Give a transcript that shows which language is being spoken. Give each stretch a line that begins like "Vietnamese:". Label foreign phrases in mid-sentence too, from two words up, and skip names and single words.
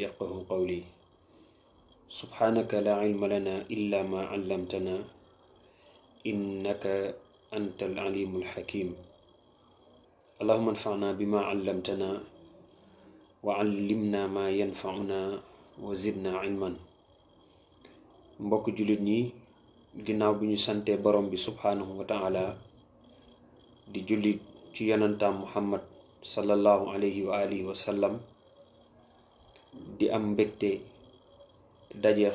Arabic: يفقهوا قولي سبحانك لا علم لنا إلا ما علمتنا إنك أنت العليم الحكيم اللهم انفعنا بما علمتنا وعلمنا ما ينفعنا وزدنا علما
Wolof: mbokk jullit ñi ginnaaw bi ñu sante borom bi
Arabic: سبحانه وتعالى
Wolof: di jullit ci yonantaam Muhammad
Arabic: صلى الله عليه وعلى آله وسلم
Wolof: di am mbégte dajeex